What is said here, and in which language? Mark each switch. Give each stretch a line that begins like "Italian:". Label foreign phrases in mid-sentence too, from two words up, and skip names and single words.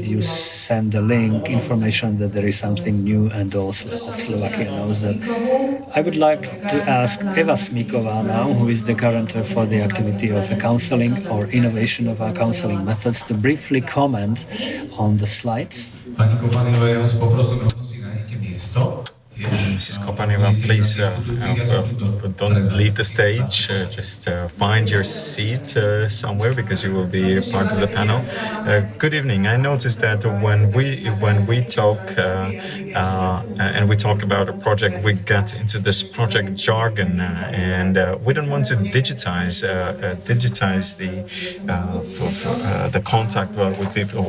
English: You send a link, information that there is something new, and also Slovakia knows that. I would like to ask Eva Smíková now, who is the guarantor for the activity of counseling or innovation of our counseling methods, to briefly comment on the slides.
Slovak: Pani Kobaniová, ja vás poprosím, rovno si nájdete miesto.
English: Mrs. Kopaneva, please don't leave the stage. Just find your seat somewhere because you will be part of the panel. Good evening. I noticed that when we talk and we talk about a project, we get into this project jargon, and we don't want to digitize the contact with people.